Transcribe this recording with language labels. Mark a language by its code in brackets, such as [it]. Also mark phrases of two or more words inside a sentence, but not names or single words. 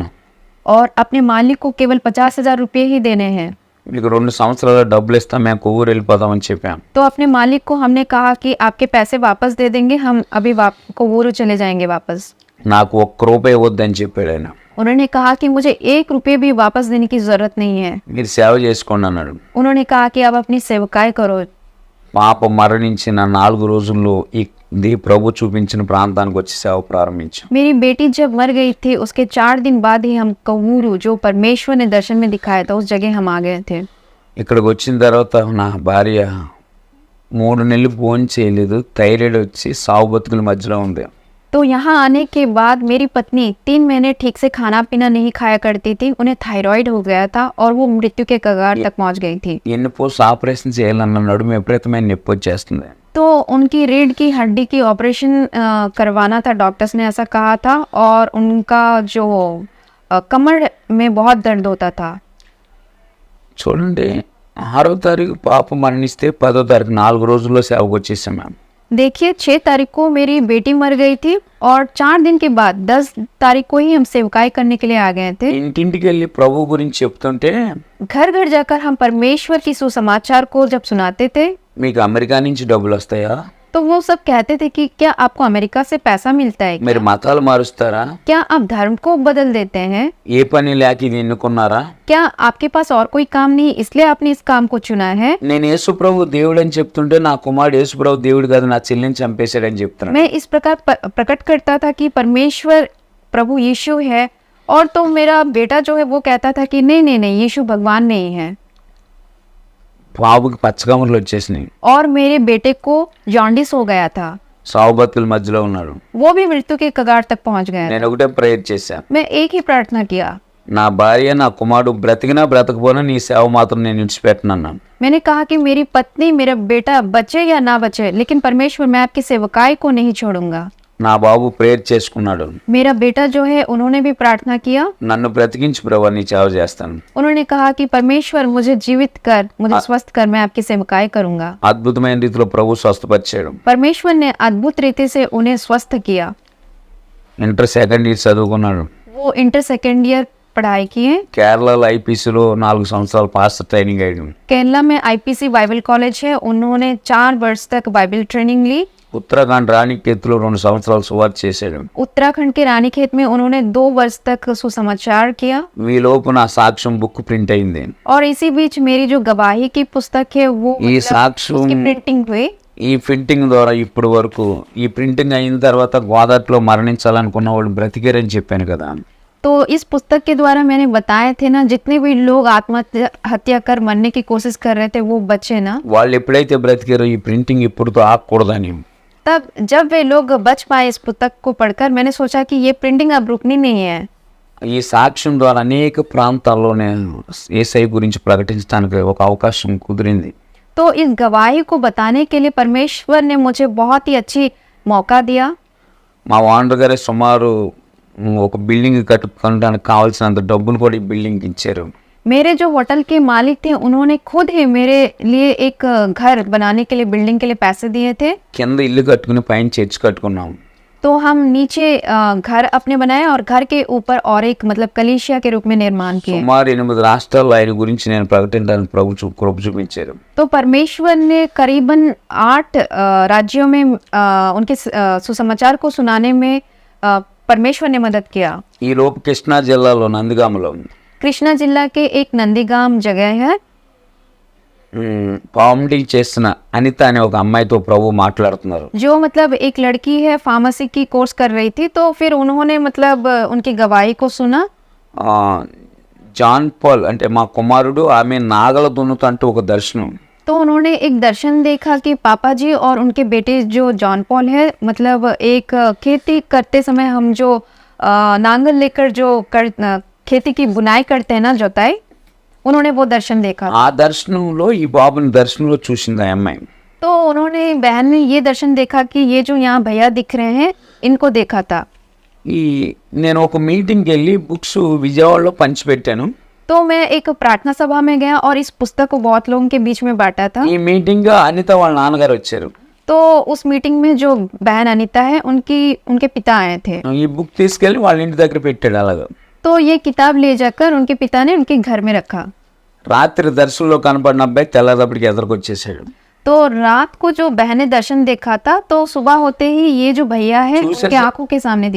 [hi] और अपने मालिक को केवल 50,000 रुपये ही देने हैं। [te] మీకు 2 సంవత్సరాల డబ్బులు ఇస్తాం, మేము కొవ్వూరు వెళ్ళిపోదామని చెప్పాం. [hi] तो अपने मालिक को हमने कहा कि आपके पैसे वापस दे देंगे, हम अभी कोवूरू चले जाएंगे वापस। [te] నాకు 1 రూపాయి వద్దని చెప్పాడు ఆయన. [hi] उन्होंने कहा कि मुझे 1 रुपये भी वापस देने की जरूरत नहीं है। [te] మీరు సేవ చేసుకోండి అన్నాడు. [hi] उन्होंने कहा कि अब अपनी सेवकाई करो। [te] పాప మరణించిన 4 రోజుల్లో ఈ ఇది ప్రభు చూపించిన ప్రాంతానికి వచ్చి సేవ ప్రారంభించాం. [hi] मेरी बेटी जब मर गई थी उसके 4 दिन बाद ही हम कवूरू जो परमेश्वर ने दर्शन में दिखाया था उस जगह हम आ गए थे. [te] ఇక్కడికి వచ్చిన తర్వాత నా భార్య 3 నెలలు భోజనం చేయలేదు, థైరాయిడ్ వచ్చి సావు బతుకుల మధ్యలో ఉంది. [hi] तो यहाँ आने के बाद मेरी पत्नी 3 महीने ठीक से खाना पीना नहीं खाया करती थी, उन्हें थायराइड हो गया था और वो मृत्यु के कगार तक पहुँच गई थी. [te] ఎన్ని [en] post operation [te] చేయాలన్న నడుము విపరీతమైన నొప్పి వచ్చేస్తుంది. [hi] तो उनकी रीढ़ की हड्डी की ऑपरेशन करवाना था, डॉक्टर्स ने ऐसा कहा था, और उनका जो कमर में बहुत दर्द होता था. [te] చూడండి, 6వ తారీఖు పాప మరణిస్తే 10వ తారీఖు 4 రోజుల్లో సేవకు వచ్చేసాం మేము. [hi] देखिए 6 तारीख को मेरी बेटी मर गई थी और 4 दिन के बाद 10 तारीख को ही हम सेवकाई करने के लिए आ गए थे. [te] ఇంటింటికి వెళ్ళి ప్రభు గురించి చెప్తుంటే [hi] घर घर जाकर हम परमेश्वर की सुसमाचार को जब सुनाते थे [te] మీకు అమెరికా నుంచి డబ్బులు వస్తాయా, [hi] तो वो सब कहते थे कि क्या आपको अमेरिका से पैसा मिलता है, [te] మీరు మతాలు మారుస్తారా, [hi] क्या आप धर्म को बदल देते हैं, [te] ఏ పని లేక ఇది ఎన్నుకున్నారా, [hi] क्या आपके पास और कोई काम नहीं इसलिए आपने इस काम को चुना है. [te] నేను యేసు ప్రభు దేవుడు అని చెప్తుంటే నా కుమారుడు యేసు ప్రభు దేవుడు కాదు నా చెల్లిని చంపేశాడని చెప్తున్నాడు. [hi] मैं इस प्रकार प्रकट करता था कि परमेश्वर प्रभु यीशु है, और तो मेरा बेटा जो है वो कहता था कि नहीं नहीं नहीं यीशु भगवान नहीं है. [te] బాబుకి పచ్చకమర్లు వచ్చేసినాయి, [hi] और मेरे बेटे को जॉन्डिस हो गया था, [te] సావు బతుకుల మధ్యలో ఉన్నాడు. [hi] वो भी मृत्यु के कगार तक पहुंच गया था. [te] నేను ఒకటే ప్రేయర్ చేశాను, [hi] मैं एक ही प्रार्थना किया. [te] నా భార్య నా కుమారుడు బ్రతికినా బ్రతకపోయినా నీ సేవ మాత్రం నేను విడిచిపెట్టను అన్నాను. [hi] मैंने कहा कि मेरी पत्नी मेरा बेटा बचे या ना बचे, लेकिन परमेश्वर मैं आपकी सेवकाई को नहीं छोड़ूंगा. [te] నా బాబు ప్రేయర్ చేసుకున్నాడు, [hi] मेरा बेटा जो है उन्होंने भी प्रार्थना किया. [te] నన్ను బ్రతికించి ప్రభు నీ సేవ చేస్తాను. [hi] उन्होंने कहा कि परमेश्वर मुझे जीवित कर, मुझे स्वस्थ कर, मैं आपकी सेवकाई करूंगा. [te] అద్భుతమైన రీతిలో ప్రభు స్వస్థపరిచాడు. [hi] परमेश्वर ने अद्भुत रीति से उन्हें स्वस्थ किया. [en] inter second year [te] చదువుకున్నాడు. [hi] वो [en] inter second year [hi] पढ़ाई किए. [te] కేరళలో ఐపీసీలో 4 సంవత్సరాలు [en] pastor training [te] అయ్యాడు. [hi] केरला में आईपीसी बाइबल कॉलेज है, उन्होंने 4 वर्ष तक [en] Bible training [hi] ली. [te] ఉత్తరాఖండ్ రాణికేత్లో 2 సంవత్సరాలు సువార్త చేశాడు. [hi] उत्तराखंड के रानीखेत में उन्होंने 2 वर्ष तक सुसमाचार किया. [te] వీలోపు నా సాక్ష్యం [en] book print [te] అయింది. [hi] और इसी बीच मेरी जो गवाही की पुस्तक है वो [te] ఈ సాక్ష్యం [hi] उसकी प्रिंटिंग हुई. [te] ఈ ప్రింటింగ్ ద్వారా ఇప్పటి వరకు ఈ ప్రింటింగ్ అయిన తర్వాత గోదావరిలో మరణించాలనుకున్న వాళ్ళు బ్రతికారని చెప్పాను కదా. [hi] तो इस पुस्तक के द्वारा मैंने बताए थे ना, जितने भी लोग आत्महत्या कर मरने की कोशिश कर रहे थे वो बचे ना. [te] వాళ్ళు ఎప్పుడైతే బ్రతికారో ఈ ప్రింటింగ్ ఇప్పుడుతో ఆగకూడదని [hi] तब जब वे लोग बच पाए इस पुस्तक को पढ़कर, मैंने सोचा कि ये प्रिंटिंग अब रुकनी नहीं है. [te] ఈ సాక్ష్యం ద్వారా అనేక ప్రాంతాల్లోనే యేసయ్య గురించి ప్రకటించడానికి ఒక అవకాశం కుదిరింది. [hi] तो इस गवाही को बताने के लिए परमेश्वर ने मुझे बहुत ही अच्छी मौका दिया. [te] మా ఓనర్ గారే సుమారు ఒక బిల్డింగ్ కట్టుకోవడానికి కావాల్సినంత డబ్బులు కూడా ఈ బిల్డింగ్ ఇచ్చారు. [hi] मेरे जो होटल के मालिक थे उन्होंने खुद ही मेरे लिए एक घर बनाने के लिए, बिल्डिंग के लिए पैसे दिए थे. [te] కింద ఇల్లు కట్టుకుని పైన చర్చి కట్టుకున్నాం. [hi] तो हम नीचे घर अपने बनाए और घर के ऊपर और एक मतलब कलीसिया के रूप में निर्माण किए. [te] సుమారు 8 రాష్ట్రాల్లో ఆయన గురించి నేను ప్రకటించడానికి ప్రభు కృప చూపించారు. [hi] तो परमेश्वर ने करीबन 8 राज्यों में उनके सुसमाचार को सुनाने में परमेश्वर ने मदद किया. [te] ఈ లోపు కృష్ణా జిల్లాలో నందిగామలో [hi] कृष्णा जिला के एक नंदीगाम जगह है. [te] పామిడి చేసిన అనిత అనే ఒక అమ్మాయితో ప్రభు మాట్లాడుతున్నారు. [hi] जो मतलब एक लड़की है फार्मेसी की कोर्स कर रही थी, तो फिर उन्होंने मतलब उनकी गवाही को सुना. [te] జాన్ పాల్ అంటే మా కుమారుడు ఆమె నాగల దున్నుతంటూ ఒక దర్శనం. [hi] तो उन्होंने एक दर्शन देखा कि पापा जी और उनके बेटे जो जॉन पॉल है, मतलब एक खेती करते समय हम जो नांगल लेकर जो खेती की बुनाई करते हैं ना, जोताई, उन्होंने वो दर्शन देखा. [te] ఆ దర్శనంలో ఈ బాబుని దర్శనంలో చూసింది ఆ అమ్మాయి. [hi] तो उन्होंने बहन ने ये दर्शन देखा कि ये जो यहाँ भैया दिख रहे हैं इनको देखा था. [te] నేను ఒక మీటింగ్కి వెళ్ళి బుక్స్ విజయవాడలో పంచిపెట్టాను. [hi] तो मैं एक प्रार्थना सभा में गया और इस पुस्तक को बहुत लोगों के बीच में बांटा था. [te] ఈ మీటింగ్ అనిత వాళ్ళ నాన్నగారు వచ్చారు. [hi] तो उस मीटिंग में जो बहन अनीता है उनके पिता आए थे. [te] ఈ బుక్ తీసుకెళ్ళి వాళ్ళ ఇంటి దగ్గర పెట్టాడు. అలాగా [hi] तो ये किताब ले जाकर उनके पिता ने उनके घर में रखा. [te] రాత్రి దర్శనంలో కనపడిన అబ్బాయి తెల్లదప్పటికి ఎదురుకొచ్చేసాడు. [hi] तो रात को जो बहन ने दर्शन देखा था, तो सुबह होते ही ये जो भैया है उनके आंखों के सामने दिखा.